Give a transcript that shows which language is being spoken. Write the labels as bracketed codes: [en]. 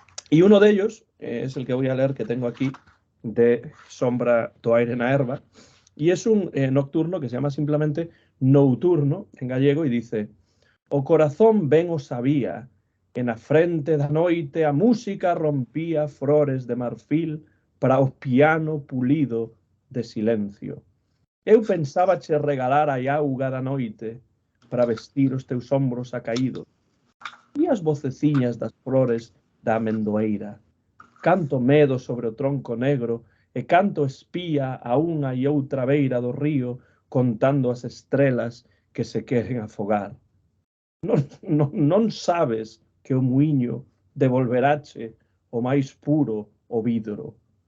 [es] Y uno de ellos es el que voy a leer, que tengo aquí, de Sombra do aire na erva, y es un nocturno que se llama simplemente Nocturno en gallego, y dice: [gl] o corazón ben o sabía, en a frente da noite a música rompía flores de marfil para o piano pulido de silencio. Eu pensaba che regalar a auga da noite para vestir os teus ombros acaídos, e as voceciñas das flores da amendoeira. Canto medo sobre o tronco negro e canto espía a unha e outra beira do río contando as estrelas que se queren afogar. Non sabes que o muiño devolverache o máis puro o vidro.